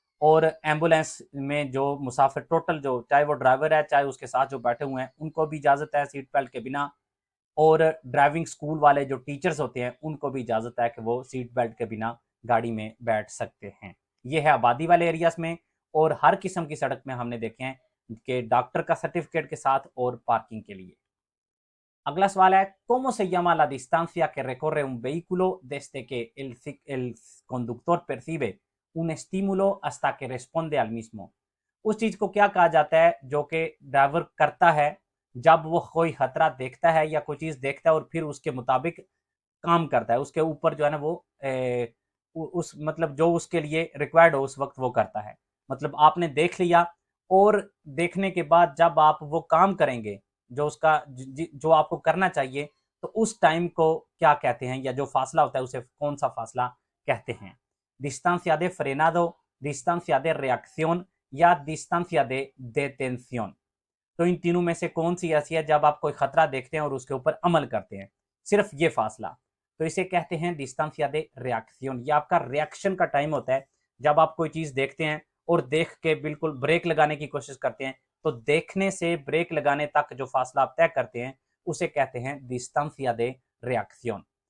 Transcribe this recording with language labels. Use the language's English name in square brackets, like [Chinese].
[Hindi] और एम्बुलेंस में जो मुसाफिर टोटल जो चाहे वो ड्राइवर है चाहे उसके साथ जो बैठे हुए हैं उनको भी इजाज़त है सीट बेल्ट के बिना। और ड्राइविंग स्कूल वाले जो टीचर्स होते हैं उनको भी इजाज़त है कि वो सीट बेल्ट के बिना गाड़ी में बैठ सकते हैं। ये है आबादी वाले एरियाज में, और हर किस्म की सड़क में हमने देखे हैं कि डॉक्टर का सर्टिफिकेट के साथ और पार्किंग के लिए। अगला सवाल है [Spanish] cómo se llama la distancia que recorre un vehículo desde que el conductor percibe un estímulo hasta que responde al mismo। [Hindi] उस चीज को क्या कहा जाता है जो कि ड्राइवर करता है जब वो कोई खतरा देखता है या कोई चीज देखता है और फिर उसके मुताबिक काम करता है, उसके ऊपर जो है ना वो उस मतलब जो उसके लिए रिक्वायर्ड हो उस वक्त वो करता है। मतलब आपने देख लिया और देखने के बाद जब आप वो काम करेंगे जो उसका जो आपको करना चाहिए, तो उस टाइम को क्या कहते हैं, या जो फासला होता है उसे कौन सा फासला कहते हैं। [Spanish] distancia de frenado, distancia de reacción या distancia de detención। [Hindi] तो इन तीनों में से कौन सी ऐसी है जब आप कोई खतरा देखते हैं और उसके ऊपर अमल करते हैं, सिर्फ ये फासला, तो इसे कहते हैं डिस्टेंसिया दे रिएक्शन। ये आपका रिएक्शन का टाइम होता है, जब आप कोई चीज देखते हैं और देख के बिल्कुल ब्रेक लगाने की कोशिश करते हैं, तो देखने से ब्रेक लगाने तक जो फासला आप तय करते हैं उसे कहते हैं डिस्टेंसिया दे रिएक्शन।